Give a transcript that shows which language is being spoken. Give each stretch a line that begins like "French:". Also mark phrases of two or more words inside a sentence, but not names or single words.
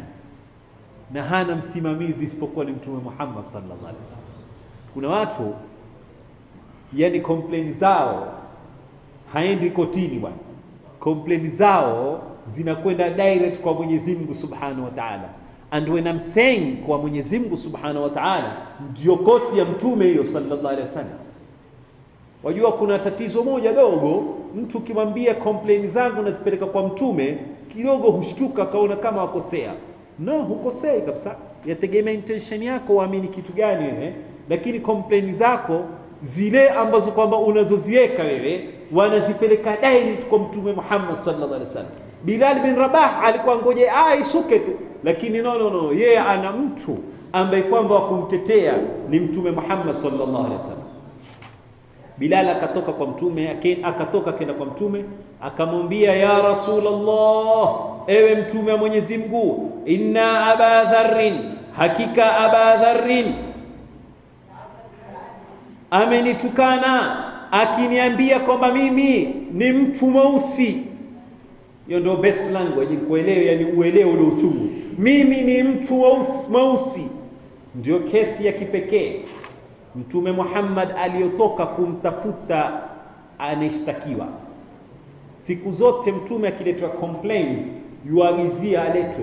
Swahili: Na hana msimamizi isipokuwa ni Mtume Muhammad
Arabic: صلى الله عليه وسلم.
Swahili: Kuna watu yani complain zao haendi kotini bwana, complain zao zinakwenda direct kwa Mwenyezi Mungu
Arabic: سبحانه وتعالى.
English: And when I'm saying
Swahili: kwa Mwenyezi Mungu
Arabic: سبحانه وتعالى,
Swahili: ndio koti ya mtume hiyo
Arabic: صلى الله عليه وسلم.
Swahili: Wajua kuna tatizo moja dogo, mtu kimwambia complain zangu nasipeleka kwa mtume, kidogo hushtuka kaona kama wakosea. No, hukosei kabisa. Yategemea intention yako, waamini kitu gani wewe. Lakini complain zako zile ambazo kwamba unazoziweka wewe, wanazipeleka direct kwa Mtume Muhammad
Arabic: صلى الله عليه وسلم.
Swahili: Bilal bin Rabah alikuwa ngoje isuke tu, lakini no, yeye ana mtu ambaye kwamba wakumtetea ni Mtume Muhammad
Arabic: صلى الله عليه وسلم.
Swahili: Bilal akatoka kwa mtume, akatoka kenda kwa mtume, akamwambia
Arabic: يا رسول الله,
Swahili: ewe mtume wa Mwenyezi Mungu,
Arabic: إن أبا ذر,
Swahili: hakika Aba Dharrin amenitukana akiniambia kwamba mimi ni mtu mweusi. Hiyo ndio
English: best language
Swahili: nikuelewe, yani uelewe ule uchungu. Mimi ni mtu mweusi. Ndio kesi ya kipekee Mtume Muhammad aliyotoka kumtafuta anashtakiwa. Siku zote mtume akiletwa complaints yuagizia aletwe.